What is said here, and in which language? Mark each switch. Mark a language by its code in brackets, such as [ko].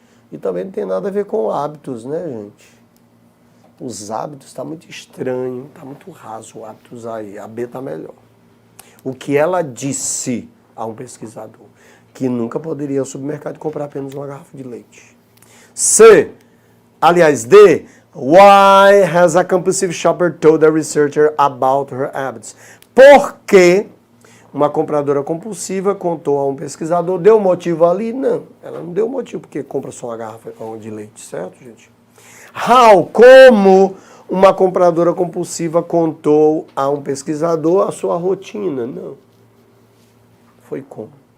[pt] E também não tem nada a ver com hábitos, né, gente? Os hábitos está muito estranho, está muito raso o hábitos aí. A B está melhor. O que ela disse a um pesquisador? Que nunca poderia ir ao supermercado e comprar apenas uma garrafa de leite. C. Aliás, D. [en] Why has a compulsive shopper told a researcher about her habits? [pt] Por que Uma compradora compulsiva contou a um pesquisador, deu motivo ali? Não, ela não deu motivo, porque compra só uma garrafa de leite, certo, gente? How, como uma compradora compulsiva contou a um pesquisador a sua rotina? Não. Foi como.